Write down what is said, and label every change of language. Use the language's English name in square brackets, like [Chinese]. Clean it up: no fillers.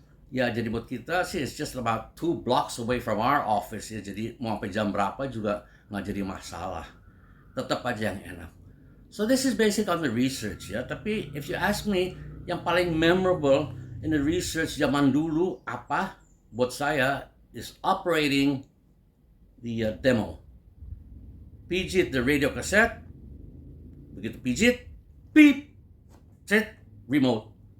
[Indonesian] Ya, jadi buat kita sih [English] it's just about 2 blocks away from our office ya. [Indonesian] Jadi mau sampai jam berapa juga nggak jadi masalah. Tetap aja yang enak. [English] So this is basic on the research ya. [Indonesian] Tapi [English] if you ask me, [Indonesian] yang paling [English] memorable in the research [Indonesian] zaman dulu apa? Buat saya [English] is operating the demo. [Indonesian] Pijit [English] the radio cassette. [Indonesian] Begitu pijit, beep, set, remote.